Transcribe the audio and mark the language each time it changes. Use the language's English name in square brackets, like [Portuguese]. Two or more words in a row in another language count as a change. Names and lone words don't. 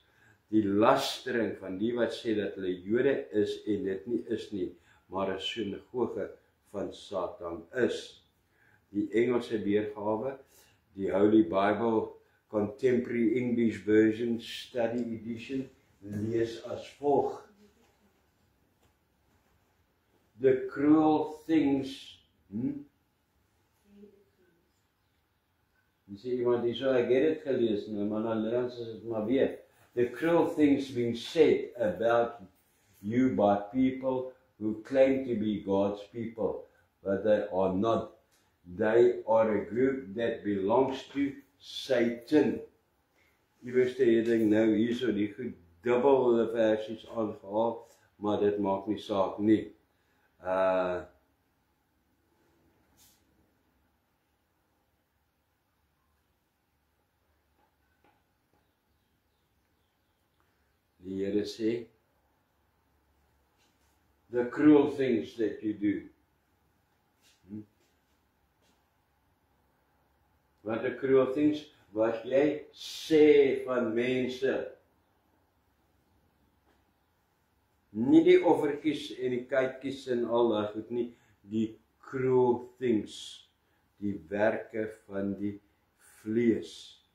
[Afrikaans] Die lastering van die wat sê dat hulle Jode is en dit nie is nie, maar 'n sinagoge van Satan is. Die Engelse weergawe, die Holy Bible Contemporary English Version Study Edition, lees as volg: [English] The cruel things. [Afrikaans] Jy sê iemand die so, ek het dit gelees, nou, maar dan lees dit maar weer. [English] The cruel things being said about you by people who claim to be God's people, but they are not. They are a group that belongs to Satan. [Afrikaans] Iewers het ek nou hierso die goed dubbel versies aangehaal, maar dit maak nie saak nie. Die Here sê, [English] the cruel things that you do. [Afrikaans] Wat 'n [English] cruel things [Afrikaans] wat jy sê van mense. Nie die offertjies en die kykies en al daai goed nie, die [English] cruel things, [Afrikaans] die werke van die vlees.